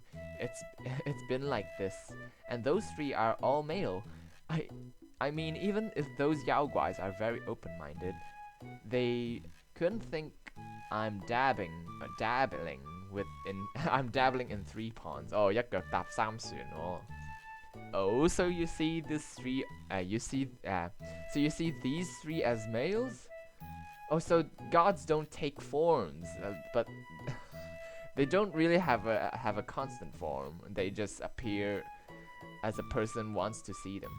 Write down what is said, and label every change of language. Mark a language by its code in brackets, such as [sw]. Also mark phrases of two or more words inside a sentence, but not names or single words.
[en] It's been like this, and those 3 are all male. I mean, even if those Yaoguais are very open-minded, they couldn't think I'm dabbling in 3 ponds. [yue] Oh, 一腳踏3船哦. [en] Oh, so you see these 3 so you see these 3 as males? Oh, so gods don't take forms, but they don't really have a constant form. They just appear as a person wants to see them.